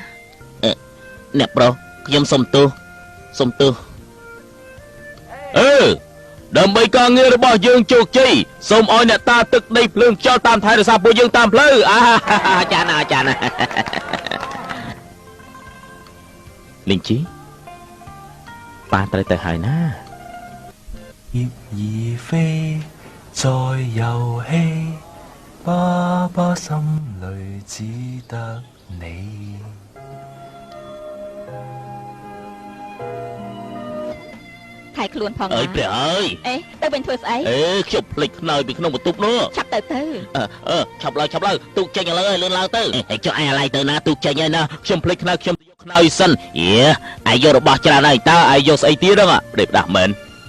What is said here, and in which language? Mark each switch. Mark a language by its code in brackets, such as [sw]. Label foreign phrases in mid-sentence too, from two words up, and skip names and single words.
[km] អ្នកប្រុសខ្ញុំសុំទោសដើម្បីការងាររបស់យើងជោគជ័យសូមឲ្យអ្នកតាទឹកដីភ្លើងខ្យល់តាមថែរក្សាពួកយើងតាមផ្លូវចាណាលីងជីប៉ាត្រូវទៅហើយណា [yue] 葉兒飛在遊戲，爸爸心裏只得你。 [km] ថែខ្លួនផង អើយព្រះអើយ ទៅវិញធ្វើស្អី ខ្ញុំភ្លេចខ្នើយពីក្នុងបន្ទប់នោះ ឆាប់ទៅ ឆាប់ឡើងទូកចេញឥឡូវលឿនឡើងទៅចុះឯអាឡៃទៅណាទូកចេញហើយណាខ្ញុំភ្លេចខ្នើយខ្ញុំទៅយកខ្នើយសិនឯយករបស់ច្រើនហើយតើឯយកស្អីទៀតហ្នឹងផ្ដេកផ្ដាស់មែន